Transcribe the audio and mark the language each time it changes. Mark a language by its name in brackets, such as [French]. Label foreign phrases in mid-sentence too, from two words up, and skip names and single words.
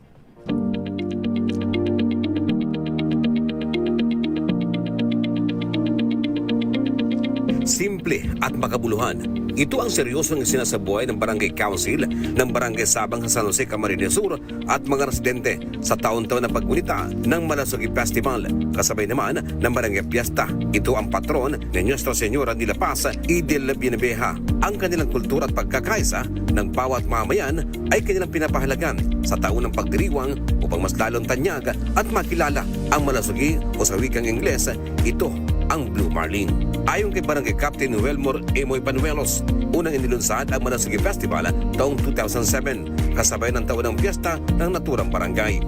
[Filipino] Simple at makabuluhan. Ito ang seryosong sinasabuhay ng Barangay Council ng Barangay Sabang sa San Jose, Camarines Sur at mga residente sa taon-taon na paggunita ng Malasugi Festival. Kasabay naman ng Barangay Fiesta. Ito ang patron ni Nuestra Señora de la Paz y de la Bienaveja. Ang kanilang kultura at pagkakaisa ng bawat mamayan ay kanilang pinapahalagan sa taon ng pagdiriwang upang mas lalong tanyag at makilala ang Malasugi o sa wikang Ingles, ito ang [English] Blue Marlin. [Filipino] Ayon kay Barangay Captain Wilmore Emoy Panuelos, unang inilunsad ang Malasugi Festival taong 2007 kasabay ng taon ng piyesta ng naturang barangay.